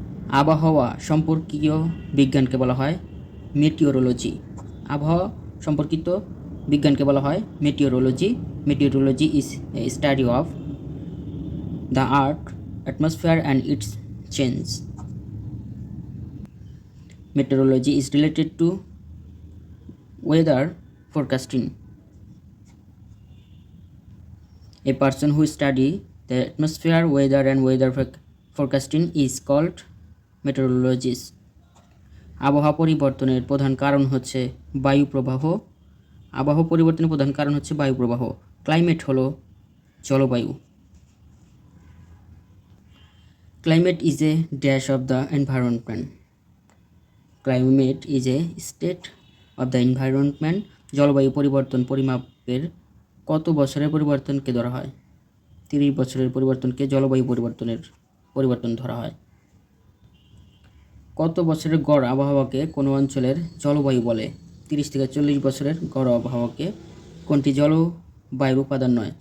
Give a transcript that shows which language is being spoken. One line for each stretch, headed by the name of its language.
Bangla: আবহাওয়া সম্পর্কীয় বিজ্ঞানকে বলা হয় মেটিওরোলজি। আবহাওয়া সম্পর্কিত বিজ্ঞানকে বলা হয় meteorology.
English: Meteorology is a study of the earth atmosphere and its change. Meteorology is related to weather forecasting. A person who study the atmosphere, weather and weather forecasting is called meteorologist.
Bangla: আবহাওয়া পরিবর্তনের প্রধান কারণ হচ্ছে বায়ু প্রবাহ। আবহাওয়া পরিবর্তনের প্রধান কারণ হচ্ছে বায়ু প্রবাহ। ক্লাইমেট হলো জলবায়ু।
English: Climate is a dash of the environment. Climate is a state of the environment.
Bangla: জলবায়ু পরিবর্তন পরিমাপের কত বছরের পরিবর্তনকে ধরা হয়? ৩০ বছরের পরিবর্তনকে জলবায়ু পরিবর্তন ধরা হয়। কত বছরের গড় আবহাওয়াকে কোনো অঞ্চলের জলবায়ু বলে? ৩০ থেকে ৪০ বছরের গড় আবহাওয়াকে। কোনটি জলবায়ুর উপাদান নয়?